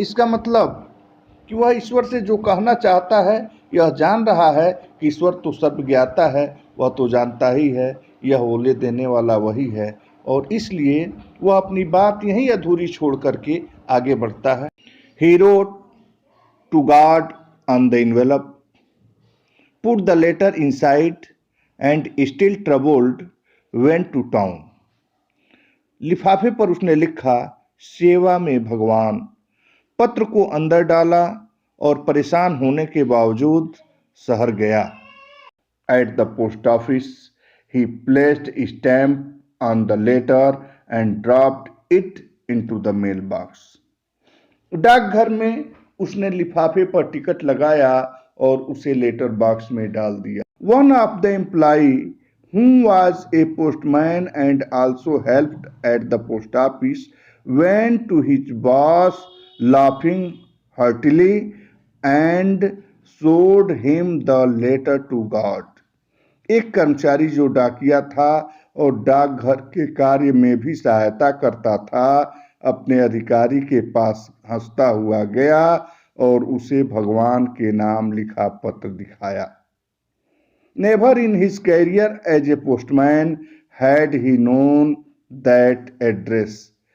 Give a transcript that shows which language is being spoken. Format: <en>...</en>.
<hi>इसका मतलब कि वह ईश्वर से जो कहना चाहता है, यह जान रहा है कि ईश्वर तो सर्वज्ञाता है, वह तो जानता ही है, यह ओले देने वाला वही है, और इसलिए वह अपनी बात यहीं अधूरी छोड़ करके आगे बढ़ता है।</hi> <en>He wrote to God on the envelope, put the letter inside, and still troubled went to town.</en> <hi>लिफाफे पर उसने लिखा, सेवा में भगवान, पत्र को अंदर डाला और परेशान होने के बावजूद शहर गया।</hi> <en>At the post office, he placed a stamp on the letter and dropped it into the mailbox.</en> <hi>डाकघर में उसने लिफाफे पर टिकट लगाया और उसे लेटर बॉक्स में डाल दिया।</hi> <en>One of the employee, who was a postman and also helped at the post office, went to his boss laughing heartily and showed him the letter to God.</en> <hi>एक कर्मचारी जो डाकिया था और डाकघर के कार्य में भी सहायता करता था, अपने अधिकारी के पास हंसता हुआ गया और उसे भगवान के नाम लिखा पत्र दिखाया।</hi> <en>Never in his career as a postman had he known that address.</en>